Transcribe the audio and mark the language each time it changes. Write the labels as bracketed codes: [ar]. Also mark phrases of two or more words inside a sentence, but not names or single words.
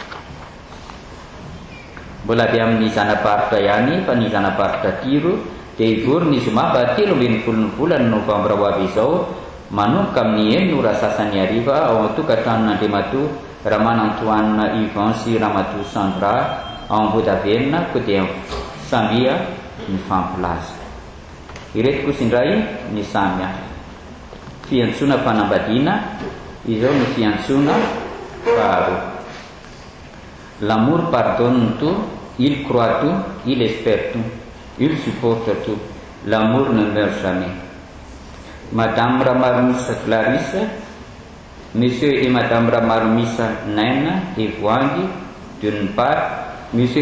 [mg] Mbola avy amin'ny zanaparitra ihany fa ny zanaparitra Tiro dia ivory ny zoma 13 ny volana Novambra ho avy izao manomboka amin'ny 9 ora sasany hariva ao an-tokantranon'Andriamatoa Ramanantoanina Ivan sy Ramatoa Sandra ao Ambohidavelona koa dia samia ny fampilaza. Ireto kosa indray ny samihafa. Fiantsona fanambadiana izao ny fiantsona faharoa. [fr] L'amour pardonne tout, il croit tout, il espère tout, il supporte tout. L'amour ne meurt jamais. Madame Ramarmisa Clarisse, Monsieur et Madame Ramarmisa Naina et Voangi, d'une part, Monsieur et